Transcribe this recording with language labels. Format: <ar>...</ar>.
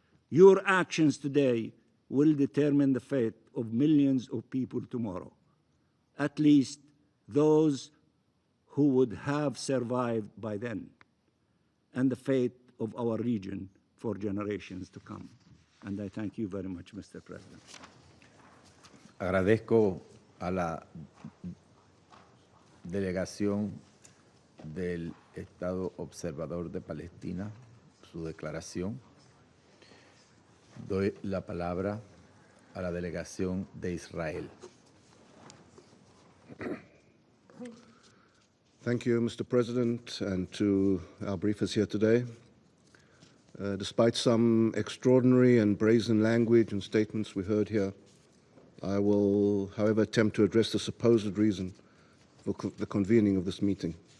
<en>Your actions today will determine the fate of millions of people tomorrow, at least those who would have survived by then, and the fate of our region for generations to come. And I thank you very much, Mr. President.</en> <es>Agradezco a la delegación del Estado Observador de Palestina su declaración. Doy la palabra a la delegación de Israel.</es> <en>Thank you, Mr. President, and to our briefers here today. Despite some extraordinary and brazen language and statements we heard here, I will, however, attempt to address the supposed reason for the convening of this meeting.</en>